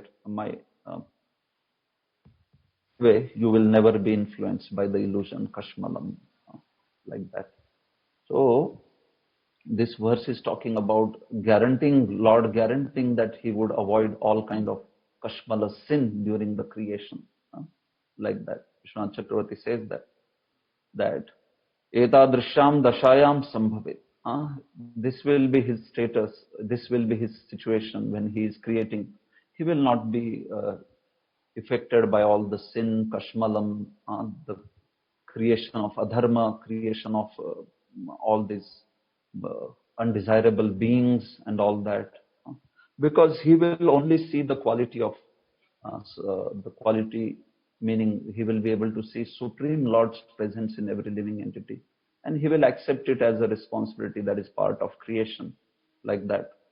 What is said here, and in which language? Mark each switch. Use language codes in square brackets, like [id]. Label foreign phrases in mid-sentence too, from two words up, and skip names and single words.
[en] My way, you will never be influenced by the illusion, kashmalam, like that. So, this verse is talking about Lord guaranteeing that he would avoid all kind of kashmala sin during the creation, like that. Vishwanath Chakravarti says that [sa] etadrisham dashayam sambhavet. [en] This will be his status, this will be his situation when he is creating. He will not be affected by all the sin, kashmalam, the creation of adharma, creation of all these undesirable beings and all that, because he will only see the quality of the quality, meaning he will be able to see Supreme Lord's presence in every living entity, and he will accept it as a responsibility that is part of creation, like that.